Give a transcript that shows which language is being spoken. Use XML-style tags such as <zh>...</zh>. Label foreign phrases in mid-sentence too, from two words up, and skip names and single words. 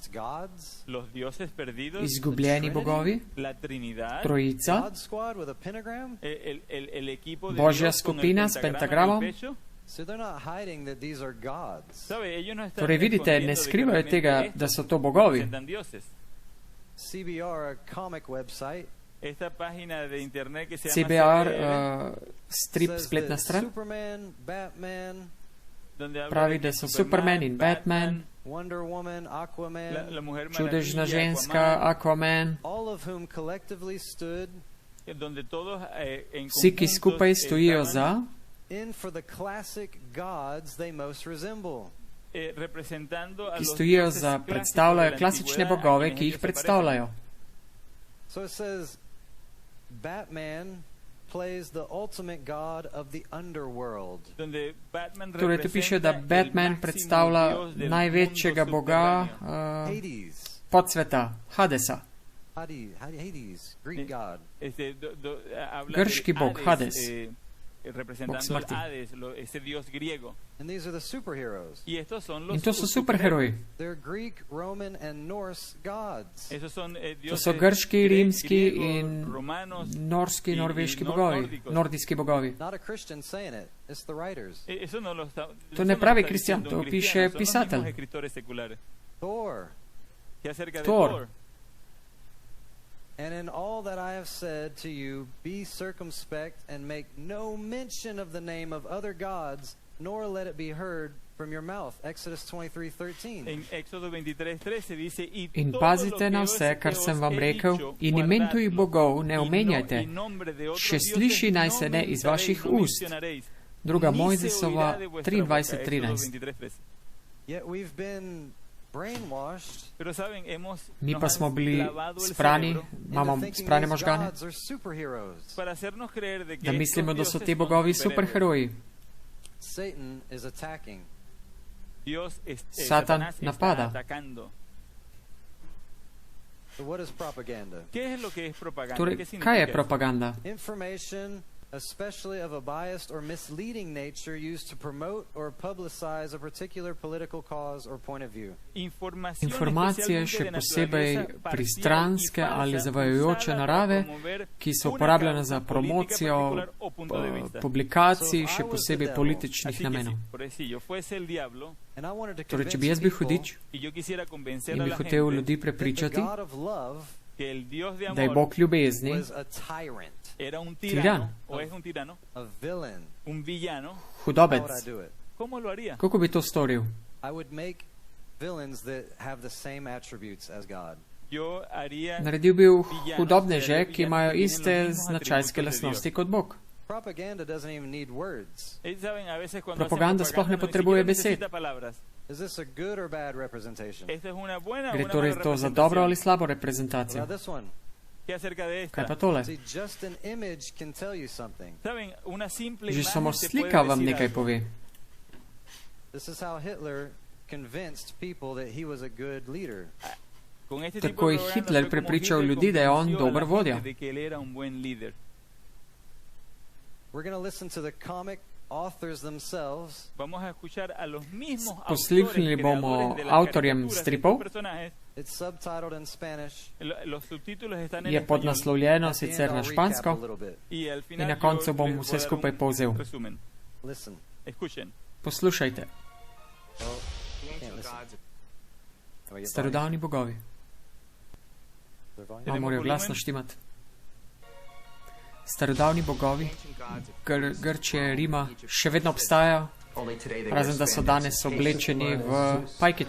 <sl>Izgubljeni bogovi, Trojica, Božja skupina s pentagramom. Torej vidite, ne skrivajo tega, da so to bogovi.</sl> <es>Esta página de internet que se llama</es> <sl>CBR, strip spletna stran, pravi, da so Superman in Batman, čudežna ženska, Aquaman, vsi, ki skupaj stojijo za ki stojijo za, predstavljajo klasične bogove, ki jih predstavljajo.</sl> <en>Batman plays the ultimate god of the underworld.</en> <sl>Torej, tu piše, da Batman predstavlja največjega boga podsveta, Hadesa.</sl> <en>Hades, Greek god.</en> <sl>Grški bog, Hades.</sl> <es>Representando a Hades, ese dios griego.</es> <en>And these are the superheroes.</en> <es>Y estos son los</es> <sl>In to so superheroji.</sl> <en>They're Greek, Roman and Norse gods.</en> <es>Esos son</es> <sl>to so grški, rimski in norski, norveški bogovi, nordijski bogovi.</sl> <en>Not a Christian saying it, it's the writers.</en> <es>Eso no lo está,</es> <sl>to ne pravi kristjan, to piše pisatelj.</sl> <en>Thor. Thor. And in all that I have said to you, be circumspect and make no mention of the name of other gods, nor let it be heard from your mouth. Exodus 23:13.</en> <es>En Éxodo 23:13 dice,</es> <sl>in pazite na vse, kar sem vam rekel, in imen tujih bogov ne omenjajte, še sliši naj se ne iz vaših ust. Druga Mojzesova 23:13.</sl> <en>Yet we've been brainwashed.</en> <sl>Mi pa smo bili sprani, imamo sprane možgane, da mislimo, da so ti bogovi superheroji. Satan napada. Torej, kaj je propaganda?</sl> <en>Especially of a biased or misleading nature used to promote or publicize a particular political cause or point of view.</en> <sl>Informacije še posebej pristranske ali zavajajoče narave, ki so uporabljene za promocijo publikacij, še posebej političnih namenov. Torej, če bi jaz bil hudič in bi hotel ljudi prepričati, da je Bog ljubezni, tiran, hudobec, kako bi to storil? Naredil bi hudobneže, ki imajo iste značajske lastnosti kot Bog.</sl> <en>Propaganda doesn't even need words.</en> <sl>Propaganda sploh ne potrebuje besed.</sl> <en>Is this a good or bad representation?</en> <sl>Gre torej to za dobro ali slabo reprezentacijo?</sl> <en>Now this one.</en> <sl>Kaj pa tole?</sl> <en>See, just an image can tell you something.</en> <sl>Že samo slika vam nekaj pove.</sl> <en>This is how Hitler convinced people that he was a good leader.</en> <sl>Tako je Hitler prepričal ljudi, da je on dober vodja.</sl> <en>We're going to listen to the comic authors themselves.</en> <sl>Poslušali bomo avtorjem stripov.</sl> <en>It's subtitled in Spanish.</en> <sl>Je podnaslovljeno sicer na špansko in na koncu bom vse skupaj povzel.</sl> <en>Listen.</en> <sl>Poslušajte.</sl> <en>Oh, can't listen.</en> <sl>Starodavni bogovi. Morajo glasno štimati. Starodavni bogovi Grčije, Rima še vedno obstajajo, razen da so danes oblečeni v pajkic.</sl>